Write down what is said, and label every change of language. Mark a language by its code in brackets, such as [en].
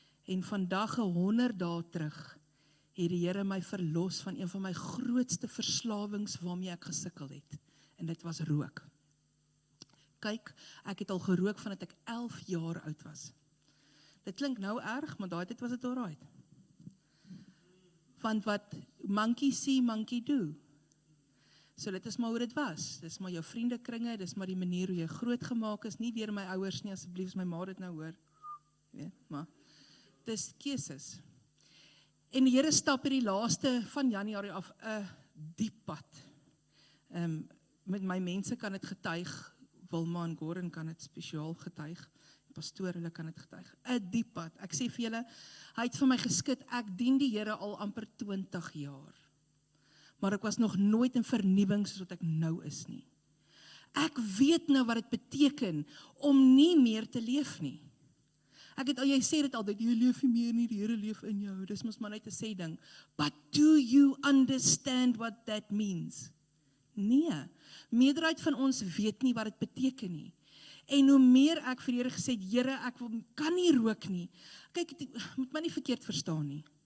[af] En vandag 100 dae terug, het die Here my verlos van een van my grootste verslawings waarmee ek gesukkel het. En dit was rook. Kyk, ek het al gerook vandat ek 11 jaar oud was. Dit klink nou erg, maar daai tyd was dit alright. Want wat [en] monkey see, monkey do. [af] So dit is maar hoe dit was. Dis maar jou vriendekringe, dis maar die manier hoe jy groot gemaak is, nie deur my ouers nie, asseblief, as my ma dit nou hoor. Weet, maar dis keuses. En die Here stap in die laaste van Januarie af 'n diep pad. Met my mense kan dit getuig, Wilma en Gordon kan dit spesiaal getuig, pastoor, hulle kan dit getuig. 'n Diep pad. Ek sê vir julle, hy het vir my geskit, ek dien die Here al amper 20 jaar. Maar ek was nog nooit in vernuwing soos wat ek nou is nie. Ek weet nou wat dit beteken om nie meer te leef nie. Jy sê dit altyd, jy leef nie meer nie, die Here leef in jou. Dis mos maar net 'n sê ding. [en] But do you understand what that means? [af] Nee, meerderheid van ons weet nie wat dit beteken nie. En hoe meer ek vir die Here gesê het, Here, ek kan nie rook nie. Kyk, moet my nie verkeerd verstaan nie.